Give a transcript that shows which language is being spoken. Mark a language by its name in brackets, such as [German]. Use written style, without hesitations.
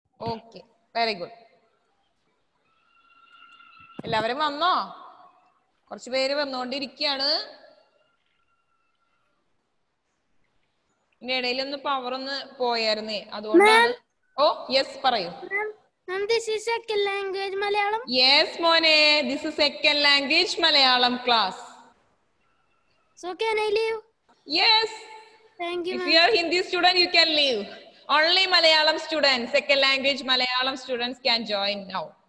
[English] Okay, very good. [Malayalam] എല്ലാവരും വന്നോ? കുറച്ചു പേര് വന്നുകൊണ്ടിരിക്കുകയാണ്. ഇതിന്റെ ഇടയിലൊന്ന് പവർ ഒന്ന് പോയായിരുന്നേ, അതുകൊണ്ടാണ്. ഓ യെസ്, പറയൂ. [English] Ma'am, this is second language Malayalam. Yes മോനെ, this is second language Malayalam class. So can I leave? Yes. Thank you, If ma'am. you are Hindi student, you can leave. Only Malayalam students, second language Malayalam students can join now.